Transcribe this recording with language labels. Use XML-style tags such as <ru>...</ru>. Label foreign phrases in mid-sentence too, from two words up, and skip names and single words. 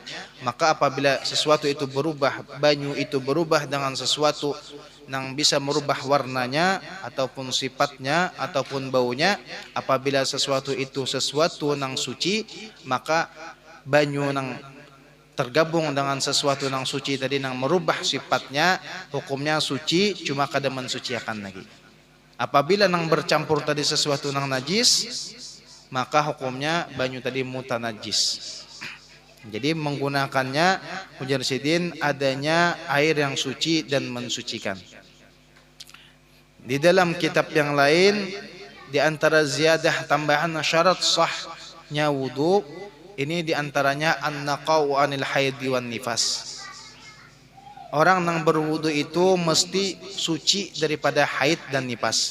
<id>Maka apabila sesuatu itu berubah, banyu itu berubah dengan sesuatu yang bisa merubah warnanya ataupun sifatnya ataupun baunya, apabila sesuatu itu sesuatu yang suci, maka banyu yang tergabung dengan sesuatu yang suci tadi yang merubah sifatnya, hukumnya suci, cuma kada mensuciakan lagi. Apabila nang bercampur tadi sesuatu nang najis, maka hukumnya banyu tadi mutanajis. Jadi menggunakannya Hujar Sidin adanya air yang suci dan mensucikan. Di dalam kitab yang lain, di antara ziyadah tambahan syarat sahnya wudu, ini di antaranya</id> <ar>النقاء عن الحيض والنفاس.</ar> <id>Orang yang berwudu itu mesti suci daripada haid dan nifas.</id>